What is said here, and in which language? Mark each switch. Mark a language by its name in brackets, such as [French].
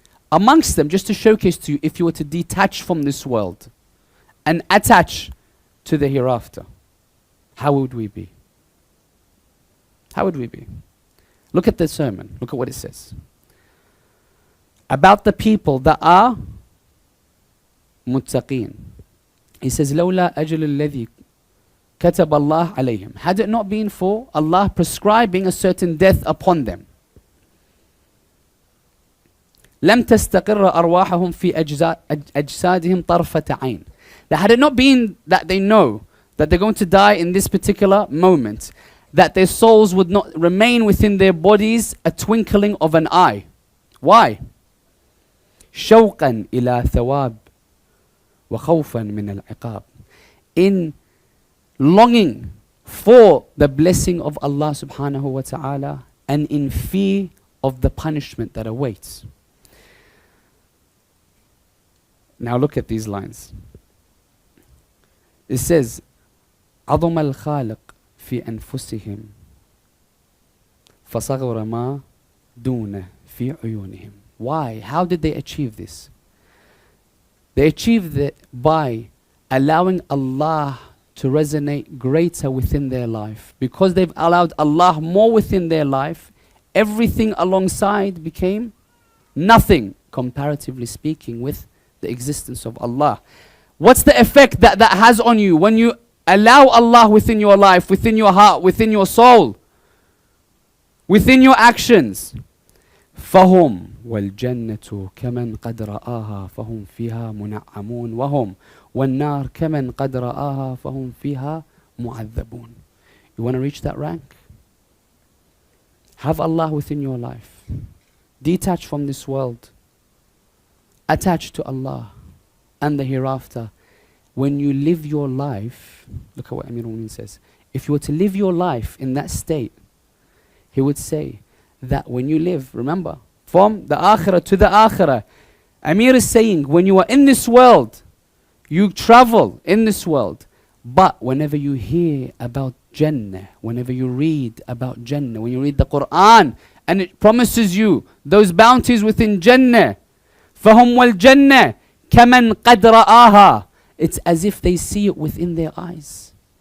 [English] Amongst them, just to showcase to you, if you were to detach from this world and attach to the hereafter, how would we be? How would we be? Look at the sermon. Look at what it says. About the people that are muttaqeen. He says, [Arabic] لولا أجل الذي كتب الله عليهم. [English] Had it not been for Allah prescribing a certain death upon them, [Arabic] لم تستقر أرواحهم في أجسادهم طرفة عين. [English] That had it not been that they know that they're going to die in this particular moment, that their souls would not remain within their bodies a twinkling of an eye. Why? [Arabic] شوقا إلى ثواب وخوفا من العقاب. [English] In longing for the blessing of Allah subhanahu wa ta'ala and in fear of the punishment that awaits. Now look at these lines. It says, [Arabic] عظم الخالق في أنفسهم فصغر ما دونه في عيونهم. [English] Why? How did they achieve this? They achieved it by allowing Allah to resonate greater within their life. Because they've allowed Allah more within their life, everything alongside became nothing, comparatively speaking, with the existence of Allah. What's the effect that has on you when you allow Allah within your life, within your heart, within your soul, within your actions? [Arabic] فهم والجنة كمن قد رآها فهم فيها منعمون وهم والنار كمن قد رآها فهم فيها معذبون. [English] You want to reach that rank? Have Allah within your life. Detach from this world. Attach to Allah and the hereafter. When you live your life, look at what Amir al-Mu'minin says. If you were to live your life in that state, he would say that when you live, remember, from the akhirah to the akhirah, Amir is saying, when you are in this world, you travel in this world, but whenever you hear about Jannah, whenever you read about Jannah, when you read the Quran, and it promises you those bounties within Jannah, [Arabic] فَهُمْ وَالْجَنَّةِ كَمَنْ قَدْ رَآهَا, [English] it's as if they see it within their eyes.